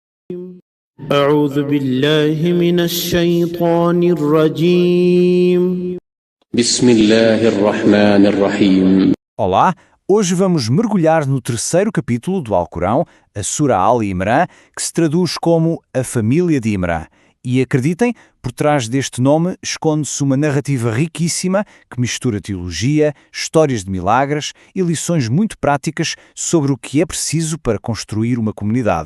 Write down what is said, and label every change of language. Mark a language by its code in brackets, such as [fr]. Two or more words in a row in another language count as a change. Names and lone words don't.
[ar] أعوذ بالله من الشيطان الرجيم. بسم الله الرحمن الرحيم. [pt] Olá, hoje vamos mergulhar no terceiro capítulo do Alcorão, a Sura Al-Imran, que se traduz como a família de Imran. E acreditem, por trás deste nome esconde-se uma narrativa riquíssima que mistura teologia, histórias de milagres e lições muito práticas sobre o que é preciso para construir uma comunidade.